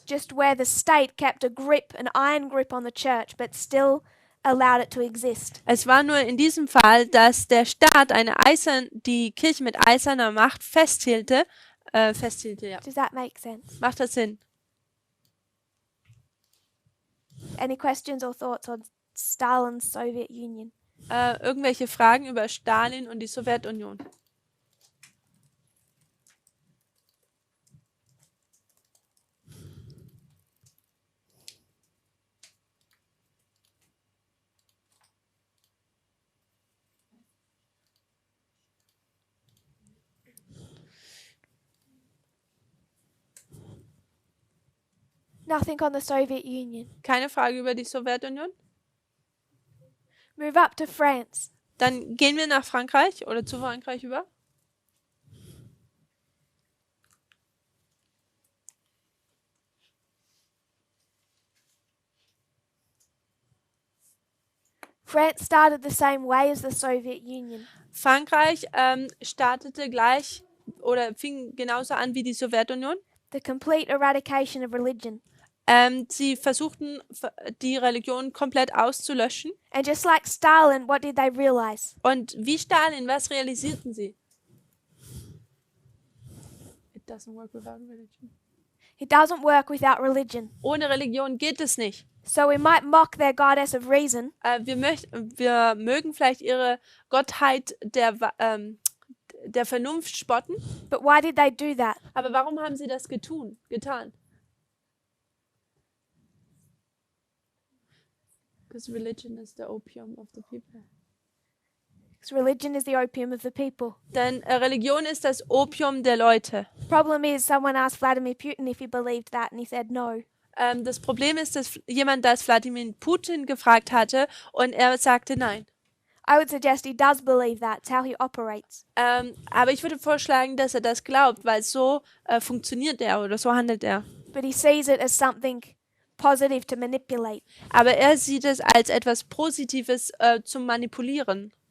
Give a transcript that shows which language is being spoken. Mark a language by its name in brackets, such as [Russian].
[English] Just where the state kept an iron grip on the church, but still allowed it to exist. [German] Es war nur in diesem Fall, dass der Staat die Kirche mit eiserner Macht festhielte, ja. [English] Does that make sense? [German] Macht das Sinn? [English] Any questions or thoughts on Stalin's Soviet Union? [German] Irgendwelche Fragen über Stalin und die Sowjetunion? [English] Nothing on the Soviet Union. [German] Keine Frage über die Sowjetunion? [English] Move up to France. [German] Dann gehen wir nach Frankreich oder zu Frankreich über. [English] France started the same way as the Soviet Union. [German] Frankreich startete gleich oder fing genauso an wie die Sowjetunion. [English] The complete eradication of religion. [German] Sie versuchten, die Religion komplett auszulöschen. [English] And just like Stalin, what did they realize? [German] Und wie Stalin, was realisierten sie? [English] It doesn't work without religion. It doesn't work without religion. [German] Ohne Religion geht es nicht. [English] So we might mock their goddess of reason, [German] Wir mögen vielleicht ihre Gottheit der Vernunft spotten. [English] but why did they do that? [German] Aber warum haben sie das getan? [English] Because religion is the opium of the people. Because religion is the opium of the people. [German] Denn Religion ist das Opium der Leute. [English] Problem is, someone asked Vladimir Putin if he believed that, and he said no. [German] Das Problem ist, dass jemand das Wladimir Putin gefragt hatte und er sagte nein. [English] I would suggest he does believe that. It's how he operates. [German] Aber ich würde vorschlagen, dass er das glaubt, weil so funktioniert er oder so handelt er. [English] But he sees it as something positive to manipulate. [German] Aber er sieht es als etwas Positives zum Manipulieren.